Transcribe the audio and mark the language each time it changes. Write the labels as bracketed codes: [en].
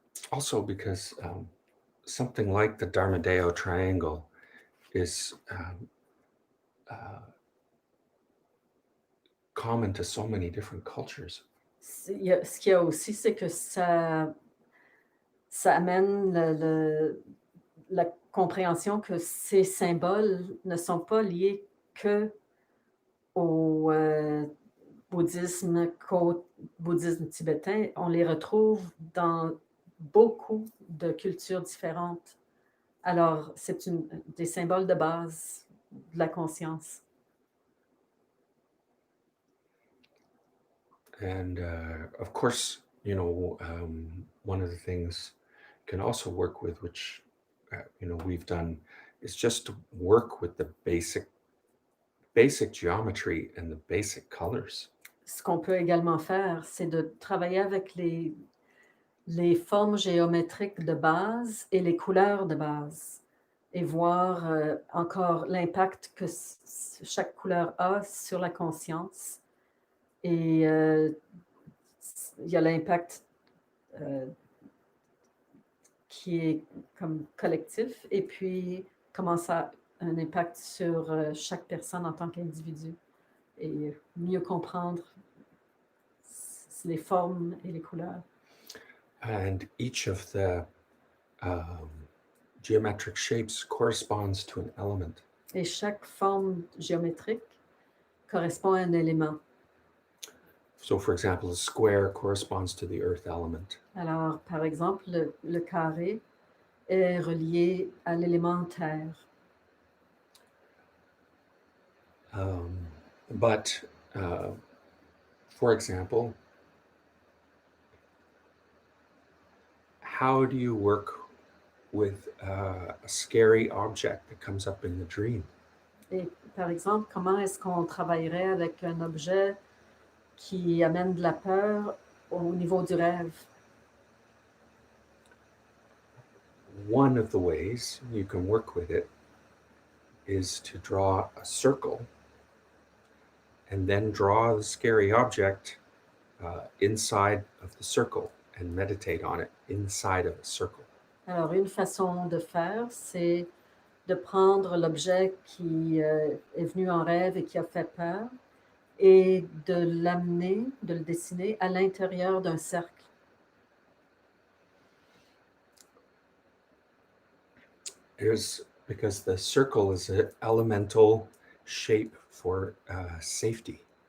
[en] Also, because something like the Dharmadeo triangle is common to so many different cultures. [fr] Ce qu'il y a aussi, c'est que ça amène la compréhension que ces symboles ne sont pas liés que au bouddhisme, qu'au bouddhisme tibétain. On les retrouve dans beaucoup de cultures différentes. Alors, c'est des symboles de base de la conscience. [en] And of course, you know, one of the things can also work with, which you know we've done, is just to work with the basic geometry and the basic colors. [fr] Ce qu'on peut également faire, c'est de travailler avec les formes géométriques de base et les couleurs de base et voir encore l'impact que chaque couleur a sur la conscience. Et il y a l'impact qui est comme collectif et puis comment ça a un impact sur chaque personne en tant qu'individu et mieux comprendre les formes et les couleurs. [en] And each of the um, geometric shapes corresponds to an element. [fr] Et chaque forme géométrique correspond à un élément. [en] So, for example, a square corresponds to the earth element. [fr] Alors, par exemple, le carré est relié à l'élément terre. [en] But, for example, how do you work with a scary object that comes up in the dream? [fr] Et par exemple, comment est-ce qu'on travaillerait avec un objet qui amène de la peur au niveau du rêve? [en] One of the ways you can work with it is to draw a circle and then draw the scary object inside of the circle and meditate on it inside of a circle. [fr] Alors, une façon de faire, c'est de prendre l'objet qui est venu en rêve et qui a fait peur et de l'amener, de le dessiner à l'intérieur d'un cercle. [en] Because the circle is an elemental shape for safety.